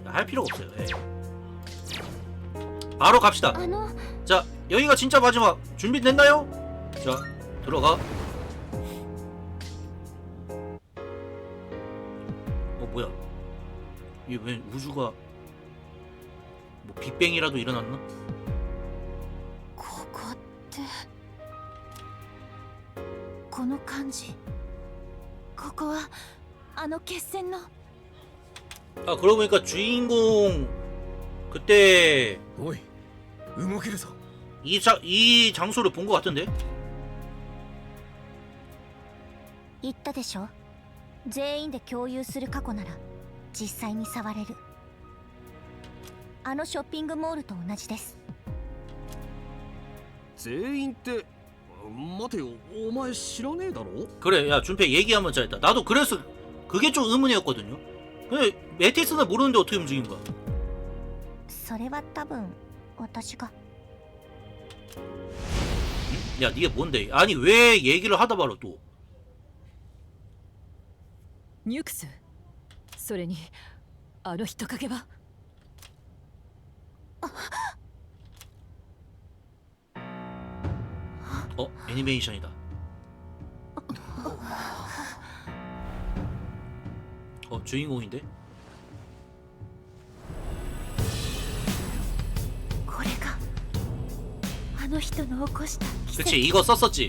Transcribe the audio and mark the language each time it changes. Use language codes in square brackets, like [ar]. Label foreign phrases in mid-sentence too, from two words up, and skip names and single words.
[ko] 할 필요가 없어요. 예. 바로 갑시다. 자, 여기가 진짜 마지막. 준비됐나요? 자, 들어가. 뭐야? 이게 왜 우주가 뭐 빅뱅이라도 일어났나? [ja] ここってこの感じ。ここはあの決戦の。 [ko] 아, 그러고 보니까 주인공 그때 [ja] おい、動けるぞ。 [ko] 이 장소를 본 것 같은데? [ja] 言ったでしょ。全員で共有する過去なら実際に触れる。あのショッピングモールと同じです。全員って待てよ、お前知らねえだろ。 [ko] 그래, 야 준페 얘기하면 잘했다. 나도 그래서 그게 좀 의문이었거든요. 근데 메티스는 모르는데 어떻게 움직인 거야? それは多分私が。 야, 니게 뭔데? 아니 왜 얘기를 하다 말아 또? [ja] ニュクス、それにあの人影は。 [ko] 애니메이션이다. 주인공인데? [ja] これがあの人の起こした奇跡。 [ko] 그치, 이거 썼었지.